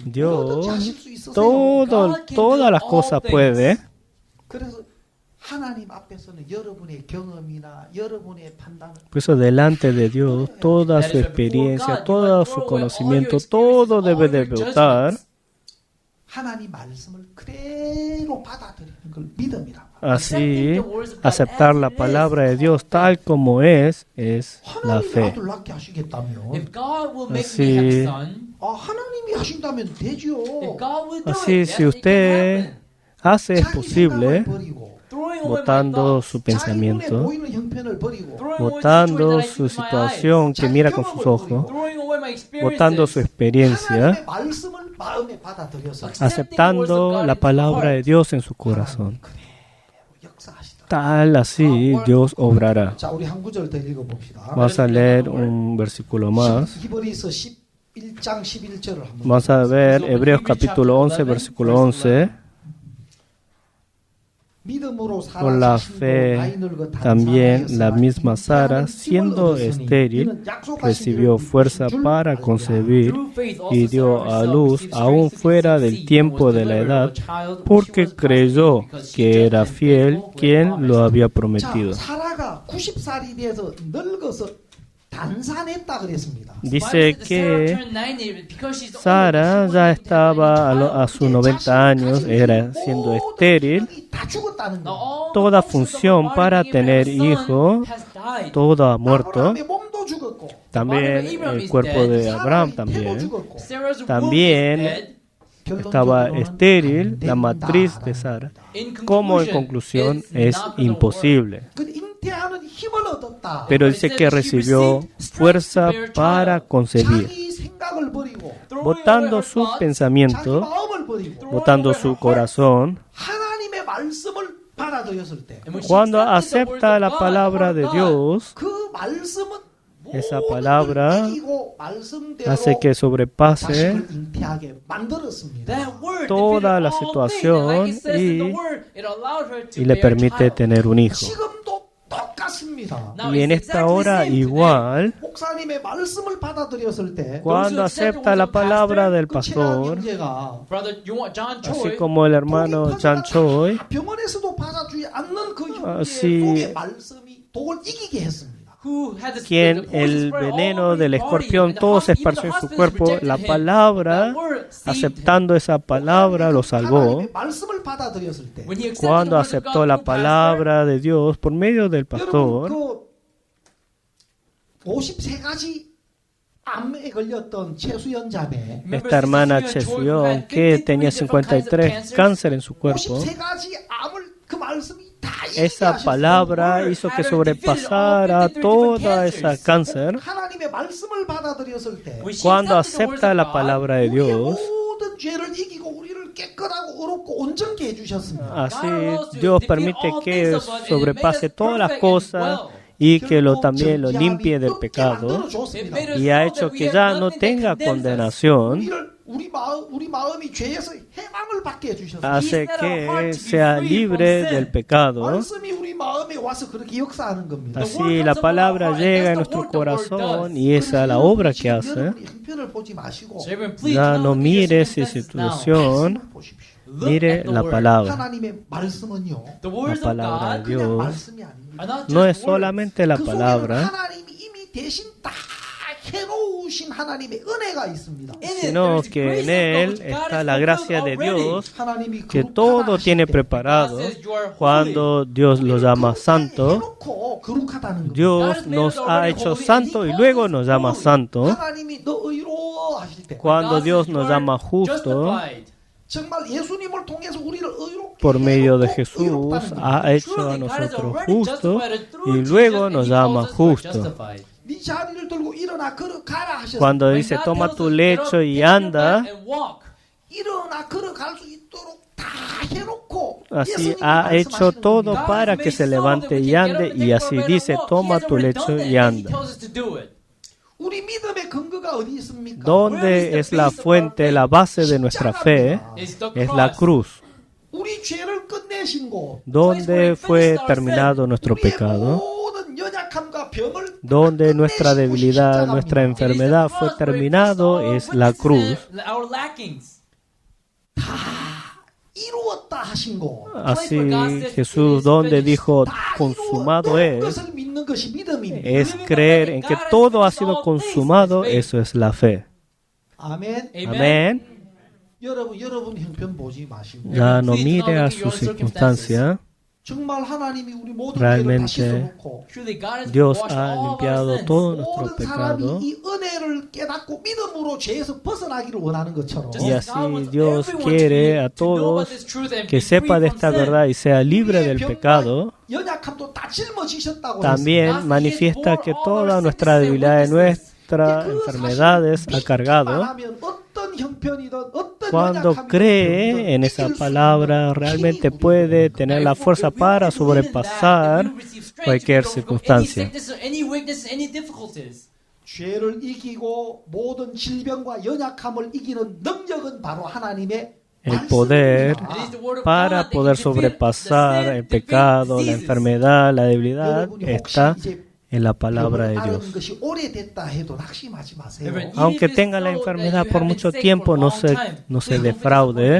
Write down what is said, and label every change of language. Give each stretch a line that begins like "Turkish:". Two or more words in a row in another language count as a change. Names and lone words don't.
Spanish: Dios,
Korean: 뭐든 하실 수 있으세요.
Spanish: todas las cosas puede.
Korean: 그래서 하나님 앞에서는 여러분의 경험이나 여러분의 판단을
Spanish: Por eso delante de Dios, toda su experiencia, todo su conocimiento, todo debe de votar.
Korean: 하나님 말씀을 그대로 받아들이는 걸 믿음이라고.
Spanish: Así, aceptar la palabra de Dios tal como es la
Korean: 하나님이
Spanish: fe.
Korean: 아들 낳게 하시겠다면
English: If God will make
Spanish: Así-
English: me have a son,
Korean: 하나님이 하신다면 되죠.
English: if God will do
Spanish: Así,
English: it,
Spanish: si
English: yes, it can
Spanish: usted
English: happen.
Spanish: hace es
Korean: 자기
Spanish: posible,
Korean: 생각을 버리고
English: Throwing away my
Spanish: votando
English: thoughts,
Spanish: su
Korean: 자기 눈에
Spanish: pensamiento,
Korean: 보이는 형편을 버리고
English: throwing away the
Spanish: votando
English: situation that I
Spanish: su
English: see with my eyes,
Spanish: situación que mira con sus ojos,
English: throwing away my
Spanish: votando su
English: experiences,
Spanish: experiencia,
Korean: 하나님의 말씀을 마음에 받아들여서
Spanish: aceptando la palabra de Dios en su corazón.
Korean: 역사하시다.
Spanish: Tal así Dios obrará.
Korean: 자, 우리 한 구절 더 읽어봅시다.
Spanish: Vamos a leer un versículo más.
Korean: 히브리서 11장 11절을 한번
Spanish: Vamos a ver Hebreos capítulo 11, versículo 11.
Korean: 믿음으로
Spanish: Por la
Korean: 자신도
Spanish: fe
Korean: 나이 늙어
Spanish: también
Korean: 단산하였으나
Spanish: la misma Sara,
Korean: 잉태하는
Spanish: siendo
Korean: 힘을 얻었으니
Spanish: estéril,
Korean: 이는 약속하신
Spanish: recibió
Korean: 일을
Spanish: fuerza
Korean: 이루신 줄
Spanish: para
Korean: 알리라.
Spanish: concebir
English: through faith also
Spanish: y dio
English: Sarah
Spanish: a
English: herself
Spanish: luz
English: received
Spanish: aún
English: strength to
Spanish: fuera
English: conceive
Spanish: del
English: seed and
Spanish: tiempo
English: was
Spanish: de la
English: delivered
Spanish: edad,
English: of a child when
Spanish: porque
English: she was past
Spanish: creyó
English: age, because she
Spanish: que
English: judged
Spanish: era
English: him
Spanish: fiel
English: faithful who
Spanish: quien
English: had
Spanish: lo
English: promised.
Spanish: había
Korean: 자,
Spanish: prometido.
Korean: 사라가 90살이 돼서 늙어서 단산했다 그랬습니다.
Spanish: Dice
English: Sarah
Spanish: que
English: turned 90 because she's older,
Spanish: Sara
English: she
Spanish: ya
English: wasn't
Spanish: estaba
English: able
Spanish: a
English: to
Spanish: sus 90 años, era siendo estéril,
Korean: 다 죽었다는
English: Now,
Korean: 거.
English: all
Spanish: toda
English: the functions of
Spanish: función
English: the body
Spanish: para
English: being able to
Spanish: tener
English: have a
Spanish: hijo,
English: son has died.
Spanish: todo ha muerto.
Korean: 아브라함의 몸도 죽었고
Spanish: También el cuerpo de Abraham
Korean: 사라의 태도
Spanish: también.
Korean: 죽었고
English: Sarah's womb
Spanish: También
English: is dead.
Spanish: Estaba
Korean: 결론적으로는
Spanish: estéril
Korean: 안
Spanish: la matriz de
Korean: 된다라는
Spanish: Sara.
English: In
Spanish: Como en
English: conclusion,
Spanish: conclusión
English: it's
Spanish: es
English: not gonna
Spanish: imposible.
Korean: 그 잉태하는 힘을 얻었다.
Spanish: Pero dice que recibió fuerza para concebir,
Korean: 자기 생각을 버리고
Spanish: botando su
Korean: 자기
Spanish: pensamiento,
Korean: 마음을 버리고
Spanish: botando su corazón.
Korean: 하나님의 말씀을 받아들였을 때
Spanish: Cuando acepta la palabra de Dios,
Korean: 그 말씀은
Spanish: esa
Korean: 모든
Spanish: palabra
Korean: 걸 이기고 말씀대로
Spanish: hace que sobrepase
Korean: 자식을 잉태하게 만들었습니다.
English: that word
Spanish: toda
English: defeated
Spanish: la
English: all
Spanish: situación
English: things, and like it says in the
Spanish: y-
English: word, it allowed her to
Spanish: y le
English: bear a
Spanish: permite
English: child.
Spanish: tener un hijo.
Korean: 지금도 똑같습니다.
English: Now,
Spanish: Y en
English: it's
Spanish: esta
English: exactly
Spanish: hora
English: the same today.
Spanish: igual,
Korean: 목사님의 말씀을 받아들였을 때
Spanish: cuando acepta la palabra del
Korean: 그
Spanish: pastor,
Korean: 형제가
English: Brother, you want John
Spanish: así
English: Choi?
Spanish: como el hermano Chan Choi,
Korean: 병원에서도 받아주지 않는 그 형제
Spanish: sí.
Korean: 속의 말씀이 독을 이기게 했습니다.
English: Who had the
Spanish: quien
English: spirit of poison
Spanish: el
English: spread all
Spanish: veneno
English: over
Spanish: del
English: his body,
Spanish: escorpión
English: and the
Spanish: todo se
English: even the
Spanish: esparció en su
English: hospitals
Spanish: cuerpo,
English: rejected
Spanish: la
English: him.
Spanish: palabra,
English: That word saved him.
Spanish: aceptando esa palabra, lo salvó.
Korean: 하나님의 말씀을 받아들였을 때
English: When he accepted
Spanish: Cuando
English: the word of
Spanish: aceptó
English: God
Spanish: la
English: through pastor,
Spanish: palabra de Dios por medio del
Korean: 여러분
Spanish: pastor,
Korean: 그 53가지 암에 걸렸던 최수연 자매
English: remember
Spanish: esta hermana
English: Sister Choi, who
Spanish: Chesuyon,
English: had
Spanish: que
English: 53
Spanish: tenía
English: different kinds of
Spanish: 53
English: cancers,
Spanish: cáncer en su cuerpo,
Korean: 53가지 암을 그 말씀이 다 이기게
Spanish: esa
Korean: 하셨어요.
Spanish: palabra hizo que sobrepasara toda esa cáncer.
Korean: 하나님의 말씀을 받아들였을 때
English: when she
Spanish: Cuando
English: accepted the words
Spanish: acepta
English: of
Spanish: la
English: God,
Spanish: palabra de
Korean: 우리의
Spanish: Dios,
Korean: 모든 죄를 이기고 우리를 깨끗하고 의롭고 온전케 해주셨습니다.
Spanish: así Dios permite que sobrepase todas las cosas y que también lo limpie del pecado, y ha hecho que ya no tenga condenación,
Korean: 우리 마음이 죄에서 해방을 받게 해주셨어요.
Spanish: hace que sea libre del pecado.
Korean: 말씀이 우리 마음에 와서 그렇게 역사하는 겁니다.
Spanish: Así la palabra llega a nuestro corazón y esa es la obra que hace.
Korean: 여러분이 형편을 보지 마시고
English: So everyone, please
Spanish: Ya
English: do
Spanish: no
English: not look at
Spanish: mire
English: your
Spanish: su
English: circumstances now.
Spanish: situación,
Korean: 말씀을 보십시오.
English: Look
Spanish: mire
English: at the
Spanish: la
English: word.
Spanish: palabra.
Korean: 하나님의 말씀은요,
English: The words
Spanish: La
English: of
Spanish: palabra
English: God
Spanish: de
Korean: 그냥
Spanish: Dios
Korean: 말씀이 아닙니다.
English: are not
Spanish: no es
English: just words.
Spanish: solamente la
Korean: 그 속에는
Spanish: palabra,
Korean: 하나님이 이미 대신 다 해놓으신 하나님의 은혜가 있습니다.
English: In it,
Spanish: sino
English: there is
Spanish: que
English: grace
Spanish: en
English: of God
Spanish: él
English: which God
Spanish: está
English: has
Spanish: la gracia de
English: fulfilled already.
Spanish: Dios
Korean: 하나님이
Spanish: que
Korean: 거룩하다
Spanish: todo
Korean: 하실
Spanish: tiene
Korean: 때
Spanish: preparado.
English: God says you are holy.
Spanish: Cuando Dios lo llama santo,
Korean: 해놓고 거룩하다는 겁니다.
Spanish: Dios nos ha hecho santo y luego nos llama santo.
Korean: 하나님이 너 의로워 하실 때
Spanish: Cuando
English: God
Spanish: Dios
English: says
Spanish: nos
English: you are
Spanish: llama justo,
English: justified.
Korean: 정말 예수님을 통해서 우리를 의롭게
Spanish: por medio de
Korean: 해놓고
Spanish: Jesús
Korean: 의롭다는 겁니다.
Spanish: ha hecho a
English: Truly, God has
Spanish: nosotros
English: already
Spanish: justos
English: justified us through
Spanish: y
English: Jesus,
Spanish: luego
English: and
Spanish: nos
English: He
Spanish: llama
English: calls us who are
Spanish: justos.
English: justified.
Korean: 네 자리를 들고 일어나 걸어가라 하셨어요.
Spanish: Cuando
English: When
Spanish: dice
English: God
Spanish: toma
English: tells
Spanish: tu
English: us, get
Spanish: lecho
English: up,
Spanish: y
English: take your
Spanish: anda,
English: bed and walk.
Korean: 일어나 걸어갈 수 있도록 다 해놓고
Spanish: así
Korean: 예수님이
Spanish: ha hecho
Korean: 말씀하시는
Spanish: todo
Korean: 겁니다.
Spanish: para que se levante y ande, y así dice toma tu lecho y anda.
Korean: 우리 믿음의 근거가 어디 있습니까?
Spanish: ¿Dónde es la fuente, la base de nuestra fe? Es la cruz.
Korean: 우리 죄를 끝내신 곳,
Spanish: ¿Dónde fue terminado nuestro
Korean: 우리의
Spanish: pecado?
Korean: 모든 연약함과 병을
Spanish: Donde nuestra
Korean: 끝내신 곳이
Spanish: debilidad,
Korean: 십자가입니다.
Spanish: nuestra enfermedad fue terminado es la cruz.
Korean: 이루었다 하신 곳.
Spanish: Así Jesús donde dijo
Korean: 다
Spanish: consumado
Korean: 이루었던
Spanish: es,
Korean: 것을 믿는 것이 믿음입니다.
Spanish: es creer en que todo ha sido consumado, eso es la fe.
Korean: 아멘.
Spanish: Amén.
Korean: 여러분 형편 보지 마시고
Spanish: Ya no mire a su circunstancia.
Korean: 정말 하나님이 우리 모든 죄를 다 씻어놓고
Spanish: Dios ha limpiado todo nuestro
Korean: 모든 사람이
Spanish: pecado.
Korean: 이 은혜를 깨닫고 믿음으로 죄에서 벗어나기를 원하는 것처럼
Spanish: Y así Dios quiere a todos que sepa de esta verdad y sea libre del pecado.
Korean: 연약함도 다 짊어지셨다고
Spanish: También manifiesta que toda nuestra debilidad y nuestras enfermedades ha cargado. Cuando cree en esa palabra, realmente puede tener la fuerza para sobrepasar cualquier circunstancia.
Korean: 죄를 이기고 모든 질병과 연약함을 이기는 능력은 바로 하나님의
Spanish: El poder para poder sobrepasar el pecado, la enfermedad, la debilidad está en la palabra de Dios. Aunque tenga la enfermedad por mucho tiempo, no se defraude.